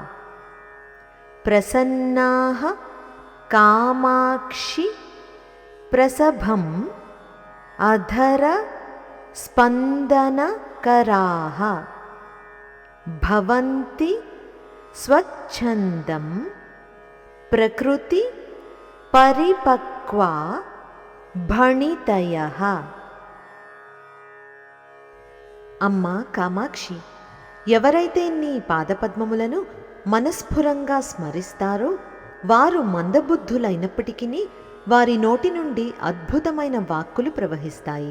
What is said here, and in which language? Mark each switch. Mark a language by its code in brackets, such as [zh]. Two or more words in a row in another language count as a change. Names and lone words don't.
[sa] प्रसन्नाः कामाक्षि प्रसभम् अधर स्पन्दनकराः भवन्ति स्वच्छन्दं प्रकृति परिपक्वा భణితయః। [te] అమ్మా కామాక్షి, ఎవరైతే నీ పాదపద్మములను మనస్ఫురంగా స్మరిస్తారో వారు మందబుద్ధులైనప్పటికీ వారి నోటి నుండి అద్భుతమైన వాక్కులు ప్రవహిస్తాయి.